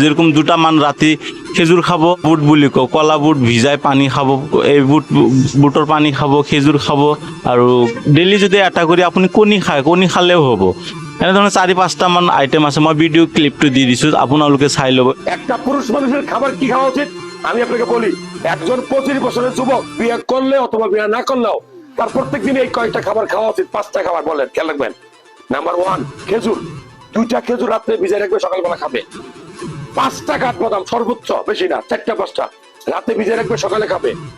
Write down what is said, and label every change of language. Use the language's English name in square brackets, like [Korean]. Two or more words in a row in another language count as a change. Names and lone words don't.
[Assamese] যেরকম 2টামান ৰাতি খেজুৰ খাব, বুট বুলি কওঁ, কলা বুট ভিজাই পানী খাব, এই বুটৰ পানী খাব, খেজুৰ খাব, আৰু ডেইলি যদি এটা কৰি আপুনি কণী খায়, কণী খালেও হ'ব। এনেধৰণে 4-5টামান আইটেম আছে। মই ভিডিঅ' ক্লিপটো দি দিছোঁ, আপোনালোকে চাই ল'ব। [Bangla] একটা পুরুষ মানুষের খাবার কি খাওয়া উচিত আমি আপনাকে বলি। একজন 25 বছরের যুবক বিয়ে করলে অথবা বিয়ে না করলেও তার প্রত্যেক দিন এই কয়েকটা খাবার খাওয়া উচিত। 5টা খাবার বলেন, খেয়াল রাখবেন। নাম্বার 1 খেজুর, 2টা খেজুর রাত্রে ভিজায় রাখবে, সকালবেলা খাবে। 5টা কাঠবাদাম, সর্বোচ্চ বেশি না, 4টা-5টা রাতে ভিজায় রাখবে, সকালে খাবে।